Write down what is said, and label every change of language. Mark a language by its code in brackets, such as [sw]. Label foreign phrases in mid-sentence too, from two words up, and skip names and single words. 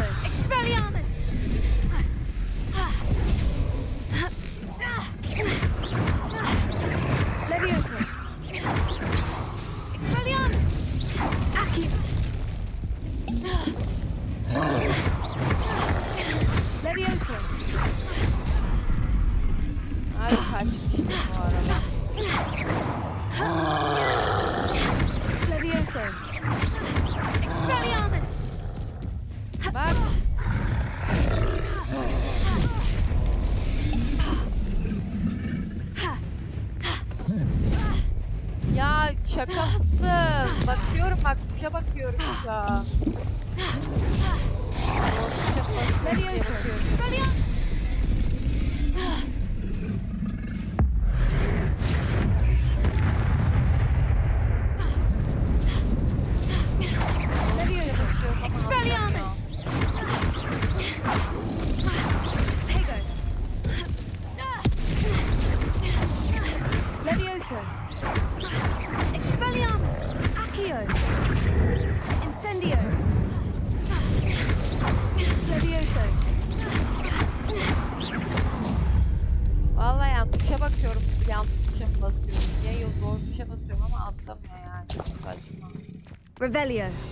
[tr] Expelliarmus. Levioso. Expelliarmus. Accio. Levioso. Abi kaçmıştım bu arada. Levioso. Expelliarmus. Bak. Ya şaka mısın? Bakıyorum bak tuşa bakıyorum şu an. O tuşa basıyorum diye bakıyorum. Levioso. Expelliarmus. Tego. Levioso. Expelliarmus. Accio. Incendio. Levioso. Vallahi yani tuşa bakıyorum. Yanlış tuşa mı basıyorum diye. Yok doğru tuşa basıyorum ama atlamıyor yani. Çok saçma. Revelio.